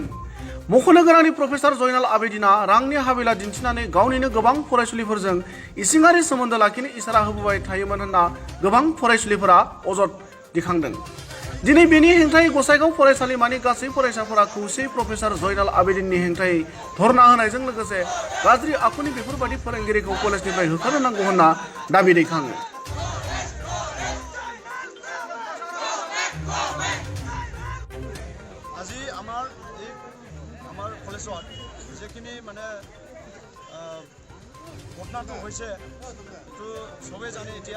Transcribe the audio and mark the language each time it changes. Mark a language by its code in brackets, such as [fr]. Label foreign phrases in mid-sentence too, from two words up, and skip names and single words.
[brx] मख'नो गोनांनि प्रफेसर जयनाल आबेदिना रांनि हाबिला दिन्थिनानै गावनिनो गोबां फरायसुलिफोरजों इसिङारि सोमोन्दो लाखिनो इसारा होबोबाय थायोमोन होनना गोबां फरायसुलिफोरा अजद दिखांदों। दिनै बेनि हेंथायै गसाइगाव फरायसालिमानि गासै फरायसाफोरा खौसेयै प्रफेसर जयनाल आबेदिननि हेंथायै धरना होनायजों लोगोसे गाज्रि आखुनि बेफोरबादि फोरोंगिरिखौ कलेजनिफ्राय होखारनो नांगौ होनना दाबि दैखाङो। [as] আজি আমাৰ কলেজত যিখিনি মানে ঘটনাটো হৈছে এইটো সবেই জানে এতিয়া।